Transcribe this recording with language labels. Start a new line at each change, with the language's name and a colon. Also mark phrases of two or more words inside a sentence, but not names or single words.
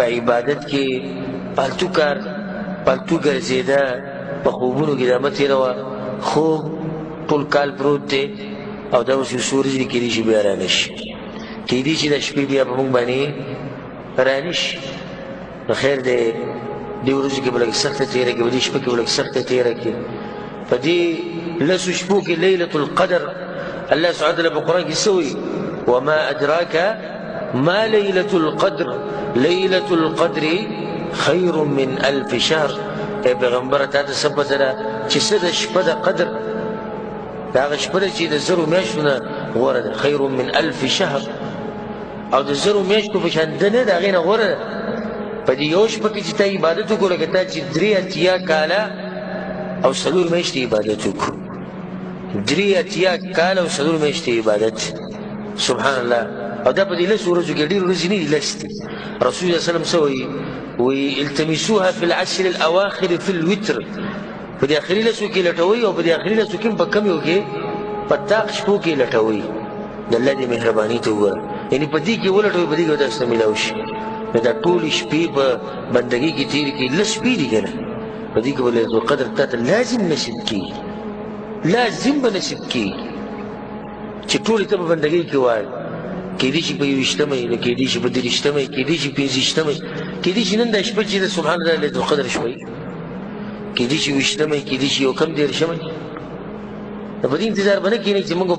Pashto: عبادت کې پالتو کار پالتو ګرځېده په خوبونو کې دا مه تېروه خوب ټول کال پروت دی او دا اوس یو څو ورځې کېدای شي بیا رانه شي کېدای شي دا شپې بیا په موږ باندې رانه شي نو خیر دی دې ورځو کې به لږ سخته تېره کړي په دې شپه کې به لږ سخته تېره کړي په دې 10 شپو کې
Arabic: لیلة القدر الله سبحانه وتعالی
Pashto: په قرآن کې څه وایي
Arabic: وما أدراك ما ليلة القدر ليلة القدر خير من 1000 شهر
Pashto: اے پیغمبر تا ته څه پته ده چې څه د شپه د قدر د هغه شپه ده چې د 1000 میاشتو نه غوره ده
Arabic: خیر من 1000 شهر
Pashto: او د 1000 میاشتو په شان ده نه د هغې نه غوره ده په دې یو شپه کې چې تا عبادت وکړو لکه تا چې 3 کاله او 4 میاشتې عبادت وکړو 3 کاله او 4 میاشتې عبادت
Arabic: سبحان الله
Pashto: او دا په دې 10 ورځو کې ډېرې ورځې نه دي 10 دي رسول الله
Arabic: صلی الله علیه وسلم
Pashto: څه وایي وایي
Arabic: التمسوها في العشر الاواخر في الوتر
Pashto: په دې اخري 10 کې لټوئ او په دې اخري 10 کې په کمیو کې په طاق شپو کې لټوئ د الله دې مهرباني ته وګوره یعنې په دې کې ولټوئ په دې کې به تاسو ته میلاو شي نو دا ټولې شپې په بندګۍ کې تېرې کړي 10 شپې دي که نه په دې کې به
Arabic: ليلة القدر
Pashto: تا ته لازم نصیب کېږي لازم به نصیب کېږي چې ټولې ته په بندګۍ کې وایي کېدای شي په 21مه وي کېدای شي په 30مه وي کېدای شي 25مه وي کېدای شي نن دا شپه چې ده
Arabic: سبحان الله ليلة القدر
Pashto: شپه وي کېدای شي 20مه وي کېدای شي 21مه وي نو په دې انتظار به نه کښېنئ چې موږ